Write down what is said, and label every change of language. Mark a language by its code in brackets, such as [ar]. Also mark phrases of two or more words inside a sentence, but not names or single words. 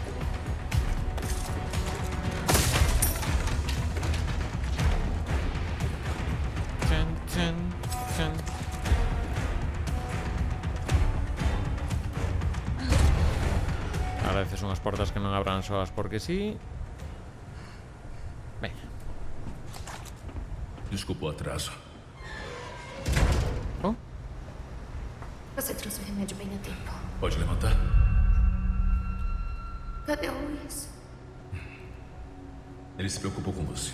[gl] A veces son as portas que non abran soas porque sí. Venga. [pt] Desculpa o atraso. Oh. Você trouxe o remédio bem a tempo. Pode levantar? Cadê o Luiz? Ele se preocupou com você.